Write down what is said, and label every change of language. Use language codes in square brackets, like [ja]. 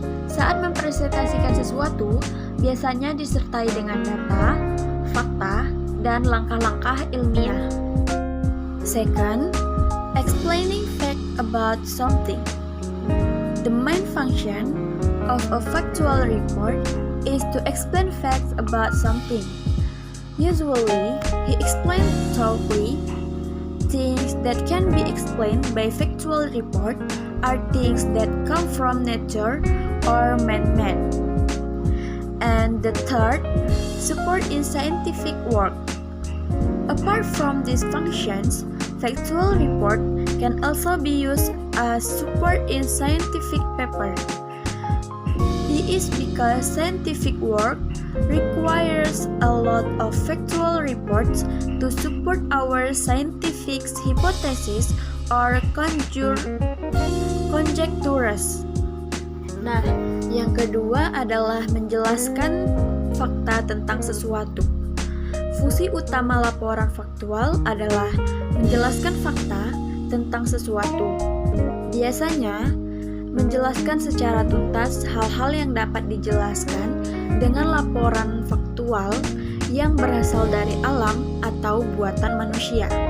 [id] Saat mempresentasikan sesuatu, biasanya disertai dengan data, fakta, dan langkah-langkah ilmiah. [en] Second, explaining fact about something. The main function of a factual report is to explain facts about something. Usually, he explains thoroughly. Things that can be explained by factual report are things that come from nature or man-made. And the third, support in scientific work. Apart from these functions, factual report can also be used as support in scientific paper. This is because scientific work requires a lot of factual reports to support our scientific hypothesis or conjectures. [id] Nah, yang kedua adalah menjelaskan fakta tentang sesuatu. Fungsi utama laporan faktual adalah menjelaskan fakta tentang sesuatu. Biasanya, menjelaskan secara tuntas hal-hal yang dapat dijelaskan dengan laporan faktual yang berasal dari alam atau buatan manusia.